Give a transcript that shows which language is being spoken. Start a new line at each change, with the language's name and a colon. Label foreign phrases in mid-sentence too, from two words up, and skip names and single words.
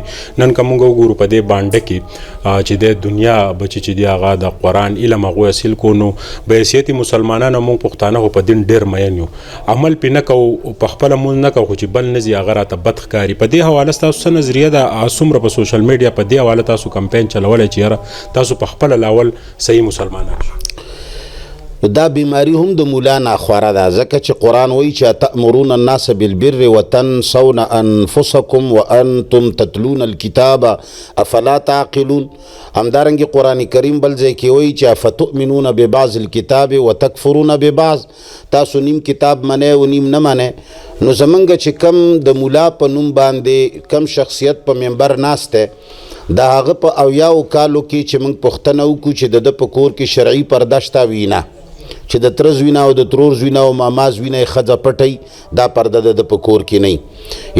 Pashto: نن که موږ وګورو په دې بانډه کې چې د دنیا بچي چې دي هغه د قرآن علم هغوی حاصل کو، نو به حیثیت مسلمانانو موږ پښتانه خو په دین ډېر مین یو، عمل پې نه کوو، په خپله مونځ نه کوو، خو چې بل نه ځي هغه راته بد ښکاري. په دې حواله ستاسو څه نظریه ده؟ څومره په
English: social media
Pashto: په دې حواله تاسو کمپین چلولی چې یاره تاسو په خپله لاول صحیح مسلمانان شو؟ دا بیماری هم د مولا ناخواره ده، ځکه چې قرآن وایي چې
Arabic: تأمرون الناس بالبر وتنسون انفسکم وانتم تتلون الکتاب افلا تعقلون.
Pashto: همدارنګې قرآن کریم بل ځای کې وایي چې
Arabic: افتؤمنون ببعض الکتاب وتکفرون ببعض،
Pashto: تاسو نیم کتاب منئ او نیم نه منئ. نو زمونږ چې کم د مولا په نوم باندې کم شخصیت په منبر ناست دی، د هغه په 80 کالو کې چې موږ پوښتنه وکړو چې د ده په کور کې شرعي پرده شته وینا، چې د تره زوینه او د ترور زوینه او ماما زوینه یې ښځه پټی، دا پرده د په کور کې نه.